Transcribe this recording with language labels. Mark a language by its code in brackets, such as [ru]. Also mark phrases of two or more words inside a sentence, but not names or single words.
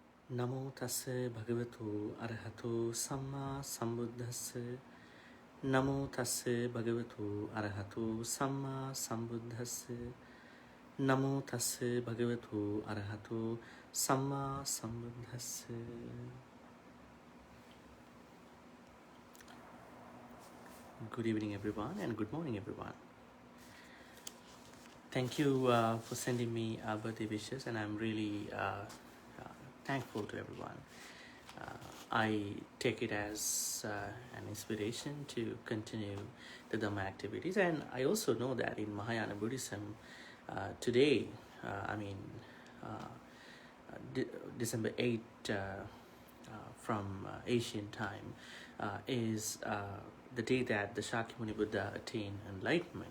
[pi] Namo tassa bhagavato arahato samma sambuddhassa. Namo tassa bhagavato arahato samma sambuddhassa. Namo tassa bhagavato arahato samma sambuddhassa. [en] Good evening, everyone, and good morning, everyone. Thank you for sending me birthday wishes, and I'm really thankful to everyone. I take it as an inspiration to continue the Dhamma activities, and I also know that in Mahayana Buddhism, today, December 8th from Asian time is the day that the Shakyamuni Buddha attained enlightenment.